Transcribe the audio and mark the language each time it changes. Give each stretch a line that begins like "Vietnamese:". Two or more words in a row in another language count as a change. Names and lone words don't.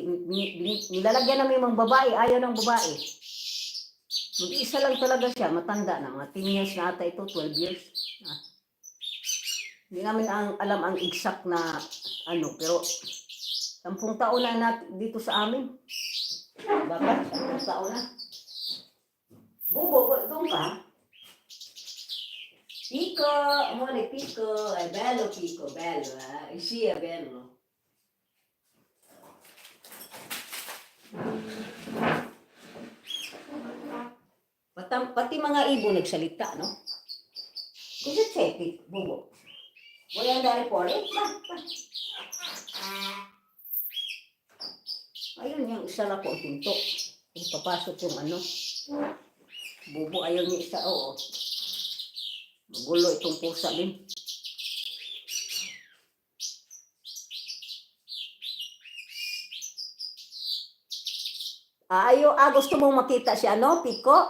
Filipino: Nilalagyan namin yung mga babae, ayaw ng babae. Mag-isa lang talaga siya, matanda na. Mga 10 years na ata ito, 12 years. Hindi namin alam ang exact na ano, pero 10 taon na dito sa amin. Bakit? 10 taon na. Bubo, doon ka.
Italian: Pico, amore, Pico, è bello Pico, bello, sì, è bello.
Filipino: Pati mga ibon nagsalita, no?
Italian: Cosa c'è, Bubo? Vuoi andare fuori?
Filipino: Ayun yung isa na po ang pinto. Papasok yung ano. Bubo, ayaw niya isa, oo. Magulo itong pusa din. Gusto mong makita si ano, Pico?